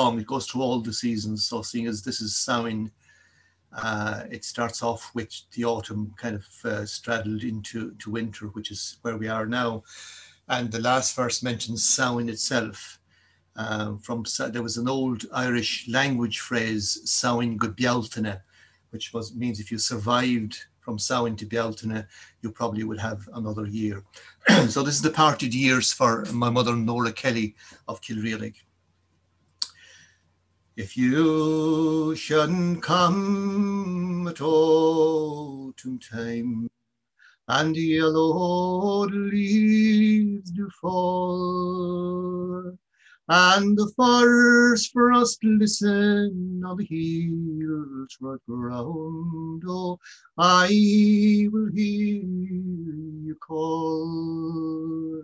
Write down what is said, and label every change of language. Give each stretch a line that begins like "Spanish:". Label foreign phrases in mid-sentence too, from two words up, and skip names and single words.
English: It goes through all the seasons. So seeing as this is Samhain, it starts off with the autumn kind of straddled into winter, which is where we are now. And the last verse mentions Samhain itself. There was an old Irish language phrase,
Irish: Samhain go bealtaine,
English: which means if you survived from Samhain to Bealtaine, you probably would have another year. So this is the parted years for my mother, Nora Kelly of Kilreelig. If you shouldn't come at autumn time, and the yellow leaves do fall, and the forest frost glisten on the hills right round, oh, I will hear you call.